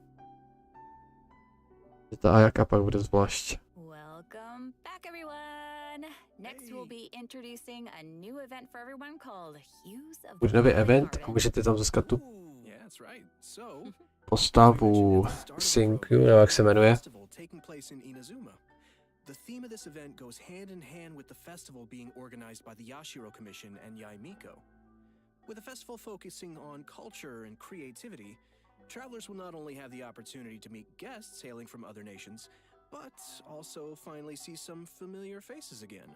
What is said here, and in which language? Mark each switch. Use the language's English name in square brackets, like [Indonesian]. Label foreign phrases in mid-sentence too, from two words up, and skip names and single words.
[Czech] Ta Ayaka pak bude zvlášť. [English] Welcome back, everyone. Next, we'll be introducing a new event for everyone called Hues of the [Czech] Bude nový [English] Holy [Czech] event a [English] Garden. [Czech] můžete tam získat tu [English] Yeah, that's right. So, [Czech] postavu Synku, nebo jak se jmenuje. [English] festival taking place in Inazuma. The theme of this event goes hand in hand with the festival being organized by the Yashiro Commission and Yaimiko. With the festival focusing on culture and creativity, travelers will not only have the opportunity to meet guests hailing from other nations, but also finally see some familiar faces again.